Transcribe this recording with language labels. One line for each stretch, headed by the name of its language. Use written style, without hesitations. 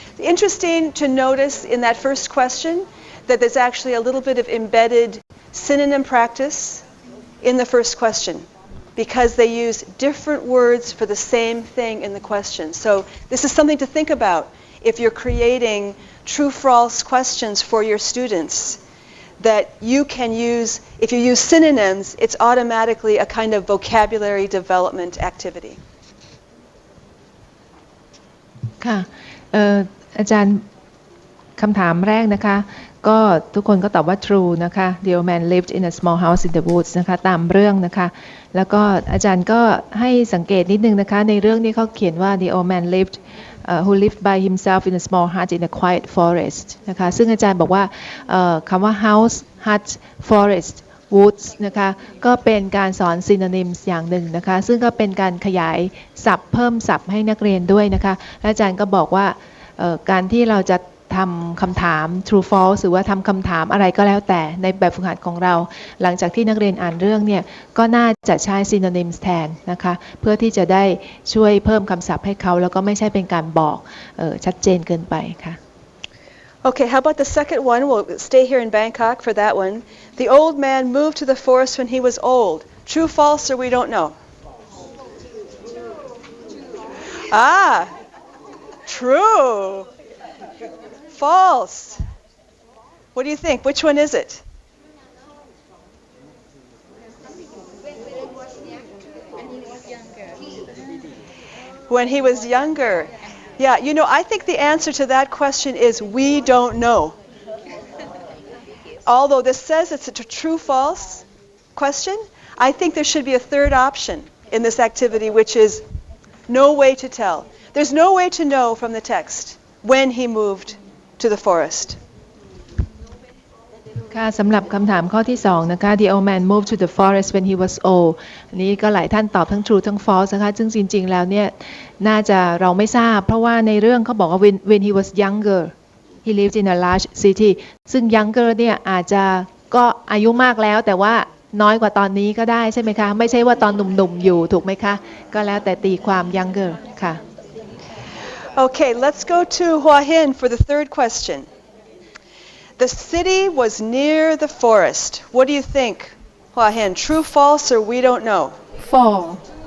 English: Interesting to notice in that first question that there's actually a little bit of embedded synonym practice in the first question, because they use different words for the same thing in the question. So this is something to think about if you're creating true-false questions for your students, that you can use, if you use synonyms, it's automatically a kind of vocabulary development activity.
Thai: ค่ะอาจารย์คำถามแรกนะคะก็ทุกคนก็ตอบว่า true นะคะ
English: The old man lived in a small house in the woods
Thai: นะคะตามเรื่องนะคะแล้วก็อาจารย์ก็ให้สังเกตนิดนึงนะคะในเรื่องนี้เขาเขียนว่า
English: The old man lived who lived by himself in a small hut in a quiet forest
Thai: นะคะซึ่งอาจารย์บอกว่า คำว่า house hut forest woods นะคะก็เป็นการสอน synonyms อย่างหนึ่งนะคะซึ่งก็เป็นการขยายศัพท์เพิ่มศัพท์ให้นักเรียนด้วยนะคะและอาจารย์ก็บอกว่าการที่เราจะทำคำถาม true false หรือว่าทำคำถามอะไรก็แล้วแต่ในแบบฝึกหัดของเราหลังจากที่นักเรียนอ่านเรื่องเนี่ยก็น่าจะใช้ synonyms แทนนะคะเพื่อที่จะได้ช่วยเพิ่มคำศัพท์ให้เขาแล้วก็ไม่ใช่เป็นการบอกชัดเจนเกินไปค่ะ
English: Okay, how about the second one? We'll stay here in Bangkok for that one. The old man moved to the forest when he was old. True, false, or we don't know? Ah, true. False. What do you think? Which one is it? When he was younger. Yeah, you know, I think the answer to that question is we don't know. Although this says it's a true-false question, I think there should be a third option in this activity, which is no way to tell. There's no way to know from the text when he moved to the forest.
Thai: ค่ะสำหรับคำถามข้อที่2นะคะ
English: The old man moved to the forest when he was old
Thai: อันนี้ก็หลายท่านตอบทั้ง true ทั้ง false นะคะซึ่งจริงๆแล้วเนี่ยน่าจะเราไม่ทราบเพราะว่าในเรื่องเขาบอกว่า
English: when he was younger he lived in a large city
Thai: ซึ่ง younger เนี่ยอาจจะก็อายุมากแล้วแต่ว่าน้อยกว่าตอนนี้ก็ได้ใช่ไหมคะไม่ใช่ว่าตอนหนุ่มๆอยู่ถูกไหมคะก็แล้วแต่ตีความ younger ค่ะ
English: Okay, let's go to Hua Hin for the third question. The city was near the forest. What do you think, Hua Hin? True, false, or we don't know? Fall.